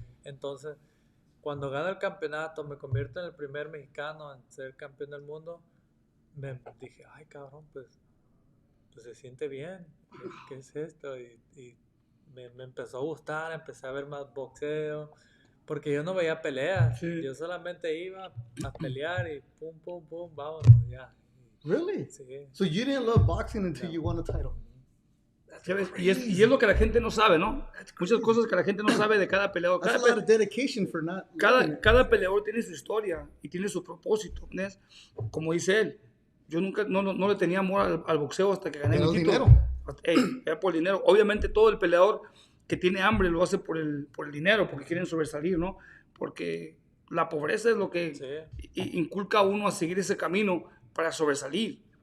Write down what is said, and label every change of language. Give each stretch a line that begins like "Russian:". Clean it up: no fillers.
Spanish: Entonces, cuando gano el campeonato, me convierto en el primer mexicano en ser campeón del mundo, me dije, ay cabrón, pues se siente bien, ¿qué es esto? Y me empezó a gustar, empecé a ver más boxeo, porque yo no veía peleas, yo solamente iba a pelear y pum, pum, pum, vámonos, ya.
English: Really?
Spanish: Sí.
English: So you didn't love boxing until you won a title?
Spanish: Y es lo que la gente no sabe, ¿no? Muchas cosas que la gente no sabe de cada peleador.
English: That's a lot of dedication for not loving it.
Spanish: Cada peleador tiene su historia y tiene su propósito, ¿ves? Como dice él, yo nunca no le tenía amor al boxeo hasta que gané mi título. Era por el dinero. Obviamente todo el peleador que tiene hambre lo hace por el dinero, porque quieren sobresalir, ¿no? Porque la pobreza es lo que inculca a uno a seguir ese camino para sobresalir.